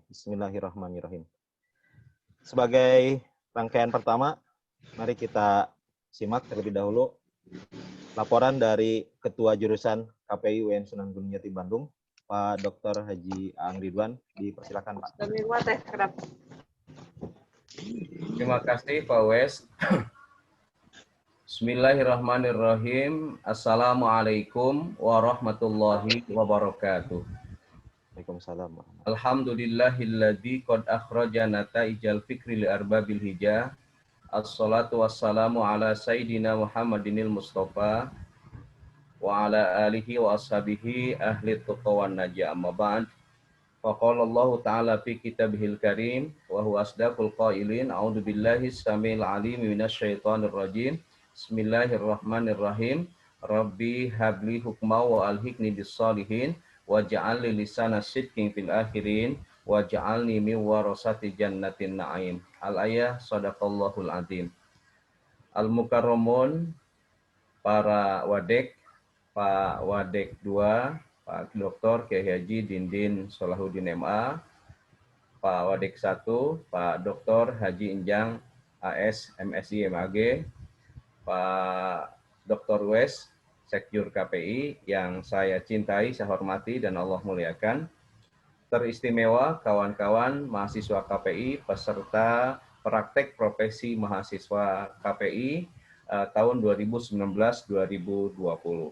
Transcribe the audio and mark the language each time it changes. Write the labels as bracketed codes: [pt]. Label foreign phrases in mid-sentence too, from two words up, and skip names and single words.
[ar] بسم الله الرحمن الرحيم. [id] Sebagai rangkaian pertama, mari kita simak terlebih dahulu laporan dari Ketua Jurusan KPI UIN Sunan Gunung Jati Bandung, Pak Dr. Haji Aang Ridwan. Dipersilakan, Pak. Terima kasih, Pak Wes. [ar] بسم الله الرحمن الرحيم. السلام عليكم ورحمة الله وبركاته. وعليكم السلام. الحمد لله الذي قد أخرج نتائج الفكر لأرباب الحجى. الصلاة والسلام على سيدنا محمد المصطفى وعلى آله وأصحابه أهل التقى والنجاح أما بعد. فقال الله تعالى في كتابه الكريم وهو أصدق القائلين. أعوذ بالله السميع العليم من الشيطان الرجيم. بسم الله الرحمن الرحيم رب هب لي حكما وألحقني بالصالحين واجعل لي لسان صدق في الآخرين واجعلني من ورثة جنة النعيم. الآية صدق الله العظيم. [id] Al-mukarramun, para wadek, Pak Wadek 2, Pak Dr. Kiai Haji Dindin Salahuddin MA, Pak Wadek 1, Pak Dr. Haji Injang AS MSI MAG, Pak Dr. Wes Sekjur KPI yang saya cintai, saya hormati, dan Allah muliakan. Teristimewa kawan-kawan mahasiswa KPI peserta praktek profesi mahasiswa KPI tahun 2019-2020.